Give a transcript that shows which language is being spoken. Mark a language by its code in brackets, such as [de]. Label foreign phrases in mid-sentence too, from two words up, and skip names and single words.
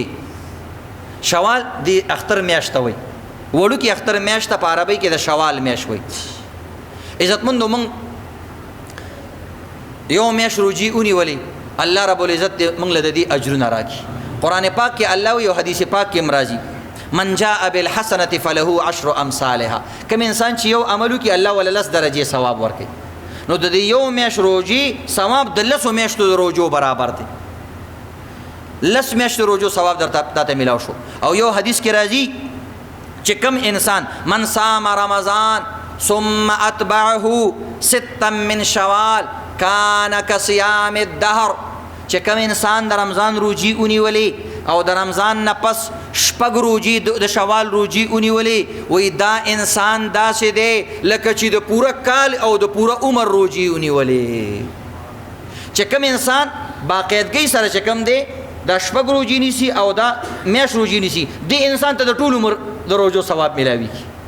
[ps] شوال د اختر میاشت ته وایي وړوکې اختر میاشت ته په عربۍ کې د شوال میاشت وایي. عزتمندو موږ یو میاشت روجې ونیولې الله رب العزت موږ له د دې اجرونه راکړي. قرآن پاک کې الله وایي او حدیث پاک کې هم راځي [ar] من جاء بالحسنة فله 10 امثالها. [ps] کوم انسان چې یو عمل وکړي الله ولې 10 درجې ثواب ورکوي. نو د دې یو میاشت روجې ثواب د 10 میاشتو د روجو برابر دی. 10 میاشتو روجو ثواب درته میلاو شو. او یو حدیث کې راځي چې کم انسان [ar] من صام رمضان ثم اتبعه 6 من شوال کان کصیام الدهر [ps] چې کوم انسان د رمضان روجي ونیولې او د رمضان نه پس شپږ روجي د شوال روجي ونیولې وایي دا انسان داسې دی لکه چې د پوره کال او د پوره عمر روجي ونیولې. چې کوم انسان باقاعدګۍ سره چې کوم دی دا شپږ روجي نیسي او دا میاشت روجي نیسي دې انسان ته د ټول عمر د روجو ثواب ملاویږي.